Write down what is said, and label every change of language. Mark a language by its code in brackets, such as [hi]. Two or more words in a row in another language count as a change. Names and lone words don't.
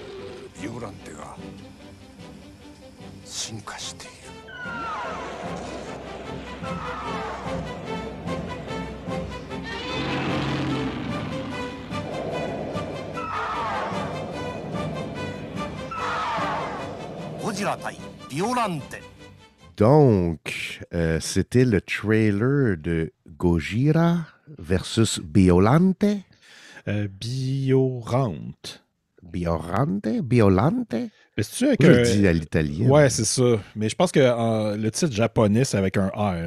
[ja] ビオランテが進化している。ゴジラ対ビオランテ。 [fr] Donc, c'était le trailer de Gojira versus Biolante. Biorante. Biorante? Biolante? Mais c'est-tu avec Moi, je le dis à l'italienne. Ouais, c'est ça. Mais je pense que le titre japonais, c'est avec un R.